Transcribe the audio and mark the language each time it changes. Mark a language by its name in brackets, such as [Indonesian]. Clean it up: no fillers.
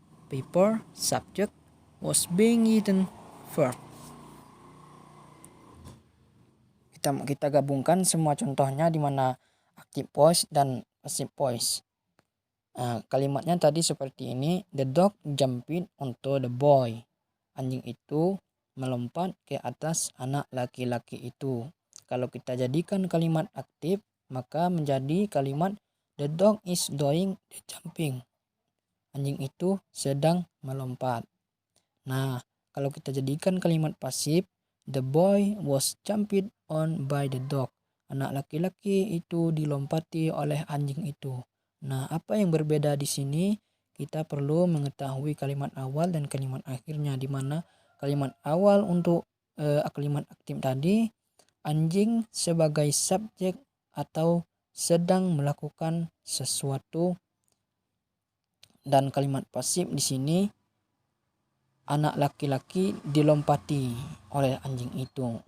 [English] Paper, subject, was being eaten verb. [Indonesian] Kita gabungkan semua contohnya di mana active voice dan passive voice. Kalimatnya tadi seperti ini. [English] The dog jumped onto the boy. [Indonesian] Anjing itu melompat ke atas anak laki-laki itu. Kalau kita jadikan kalimat aktif, maka menjadi kalimat [English] the dog is doing the jumping. [Indonesian] Anjing itu sedang melompat. Nah, kalau kita jadikan kalimat pasif, [English] the boy was jumped on by the dog. [Indonesian] Anak laki-laki itu dilompati oleh anjing itu. Nah, apa yang berbeda di sini? Kita perlu mengetahui kalimat awal dan kalimat akhirnya, di mana kalimat awal untuk kalimat aktif tadi, anjing sebagai subjek atau sedang melakukan sesuatu, dan kalimat pasif di sini anak laki-laki dilompati oleh anjing itu.